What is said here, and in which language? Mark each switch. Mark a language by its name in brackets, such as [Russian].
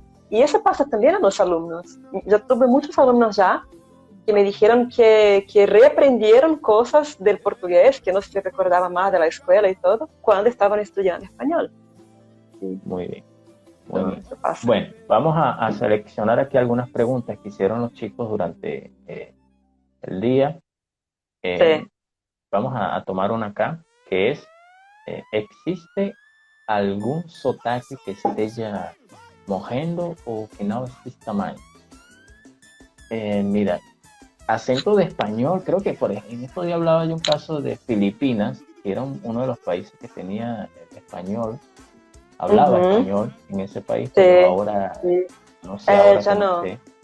[Spanish] Y eso pasa también a los alumnos. Yo tuve muchos alumnos ya que me dijeron que reaprendieron cosas del portugués que no se recordaba más de la escuela y todo cuando estaban estudiando español. Sí, Muy bien, muy no, bien. eso pasa. Bueno, vamos a seleccionar aquí algunas preguntas que hicieron los chicos durante el día. Eh, Sí. vamos a tomar una acá, que es, ¿existe [Portuguese] algum sotaque que esteja morrendo ou que não exista mais? [Spanish] Mira, acento de español, creo que por ejemplo, en estos días hablaba de un caso de Filipinas, que era uno de los países que tenía español, hablaba español en ese país, pero ahora no sé ahora ya cómo no. esté.